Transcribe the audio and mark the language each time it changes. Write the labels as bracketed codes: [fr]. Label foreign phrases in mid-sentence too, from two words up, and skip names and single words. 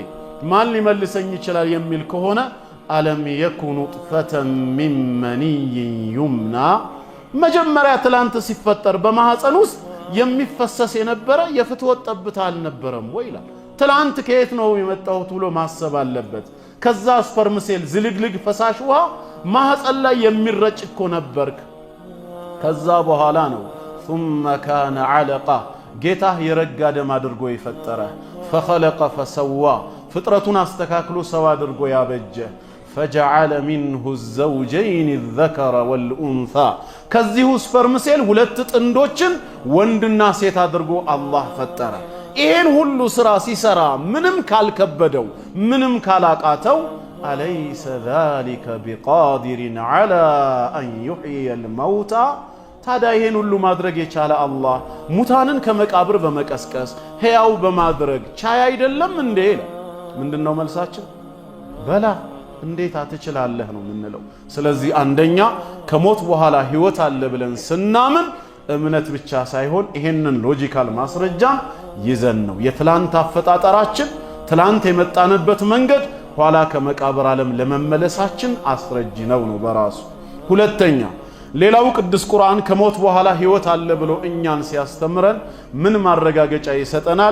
[am] ማን ሊመልሰኝ ይችላል የሚል ከሆነ [ar] ألم يك نطفة من مني يمنى [am] መጀመሪያ ትላንት ሲፈጠር በማህፀን ውስጥ የሚፈሰስ የነበረ የፍትወት ጠብታ አልነበረም ወይ ይላል። ትላንት ከየት ነው የመጣሁት ብሎ ማሰብ አለበት። ከዛ [en] sperm cell [am] ዝልግልግ ፈሳሽ ውሃ ማህፀን ላይ የሚረጭ እኮ ነበርክ። ከዛ በኋላ ነው [ar] ثم كان علقة [am] ጌታህ የረጋ ደም አድርጎ የፈጠረ [ar] فخلق فسوى [am] ፍጥረቱን አስተካክሎ ሰው አድርጎ ያበጀ [ar] فجعل منه الزوجين الذكر والأنثى [am] ከዚሁ [en] sperm cell [am] ሁለት ጥንዶችን ወንድና ሴት አድርጎ አላህ ፈጠረ። ይሄን ሁሉ ስራ ሲሰራ ምንም ካልከበደው ምንም ካላቃተው [ar] أليس ذلك بقادر على أن يحيي الموتى [am] ታዲያ ይሄን ሁሉ ማድረግ የቻለ አላህ ሙታንን ከመቃብር በመቀስቀስ ሕያው በማድረግ ቻይ አይደለም እንዴ? ምንድነው መልሳችን? በላ እንዴት አትችላለህ ነው የምንለው። ስለዚህ አንደኛ ከሞት በኋላ ህይወት አለ ብለን ስናምን እምነት ብቻ ሳይሆን ይሄንን ሎጂካል ማስረጃም ይዘን ነው የትላንት አፈጣጠራችን ትላንት የመጣንበት መንገድ ኋላ ከመቃብር ዓለም ለመመለሳችን አስረጅ ነው በራሱ። ሁለተኛ ሌላው ቅዱስ ቁርአን ከሞት በኋላ ህይወት አለ ብሎ እኛን ሲያስተምረን ምን ማረጋገጫ ይሰጠናል?